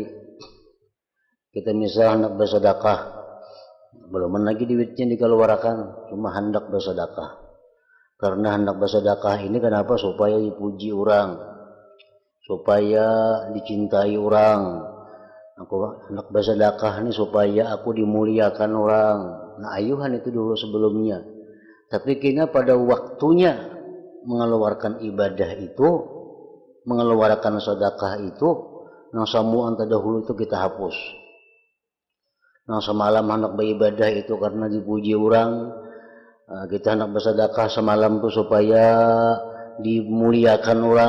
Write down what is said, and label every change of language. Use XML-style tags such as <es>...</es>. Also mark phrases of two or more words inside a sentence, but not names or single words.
<id>Kita misal hendak bersedekah, belum lagi duitnya dikeluarkan, cuma hendak bersedekah. Karena hendak bersedekah ini kenapa? Supaya dipuji orang, supaya dicintai orang. Aku hendak bersedekah ini supaya aku dimuliakan orang. Nah, ayuhan itu dulu sebelumnya. Tapi kini pada waktunya mengeluarkan ibadah itu, mengeluarkan sedekah itu, yang semua terdahulu itu kita hapus. Yang semalam hendak beribadah itu karena dipuji orang, kita hendak bersedekah semalam itu supaya dimuliakan orang.</id>